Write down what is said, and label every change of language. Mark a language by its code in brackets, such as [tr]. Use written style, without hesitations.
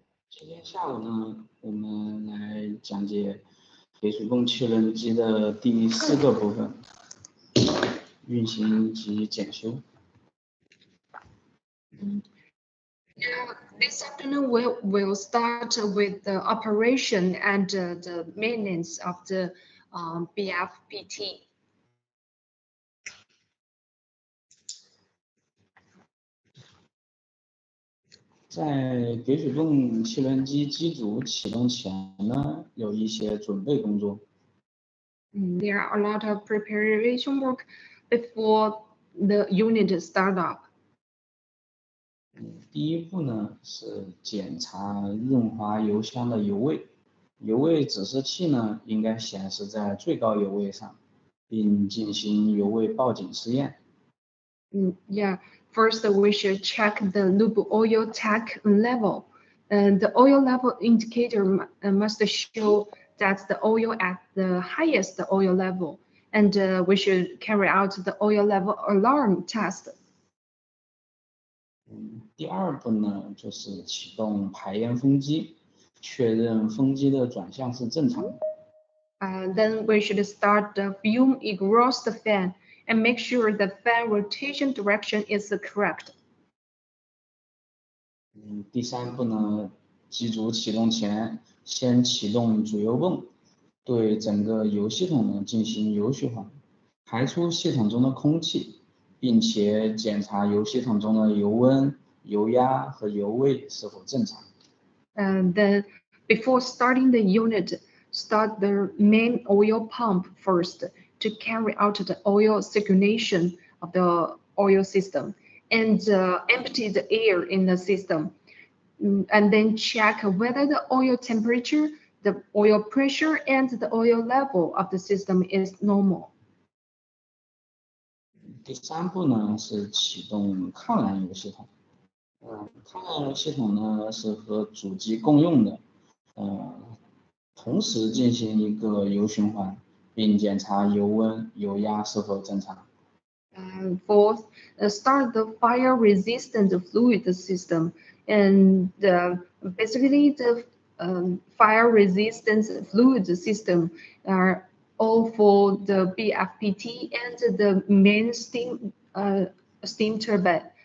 [zh] 今天下午呢，我们来讲解给水泵气轮机的第四个部分，运行及检修。 [en] This afternoon, we'll start with the operation and the maintenance of the BFPT. [zh] 在给水泵气轮机机组启动前呢，有一些准备工作。 [en] There are a lot of preparation work before the unit start up. [zh] 第一步呢是检查润滑油箱的油位，油位指示器呢应该显示在最高油位上，并进行油位报警试验。 [en] Yeah, first we should check the lube oil tank level. And the oil level indicator must show that the oil at the highest oil level. And we should carry out the oil level alarm test. [zh] 第二步呢就是启动排烟风机，确认风机的转向是正常的。 [en] Then we should start the fume exhaust fan and make sure the fan rotation direction is correct. [zh] 第三步呢，机组启动前先启动主油泵，对整个油系统呢进行油循环，排出系统中的空气，并且检查油系统中的油温、油压和油位是否正常。 [en] And then before starting the unit, start the main oil pump first to carry out the oil circulation of the oil system and empty the air in the system. And then check whether the oil temperature, the oil pressure, and the oil level of the system is normal. [zh] 第三步呢是启动抗燃油系统。抗燃油系统呢是和主机共用的，同时进行一个油循环，并检查油温、油压是否正常。 [en] Fourth, start the fire-resistant fluid system, and basically the fire resistance fluid system are all for the BFPT and the main steam turbine.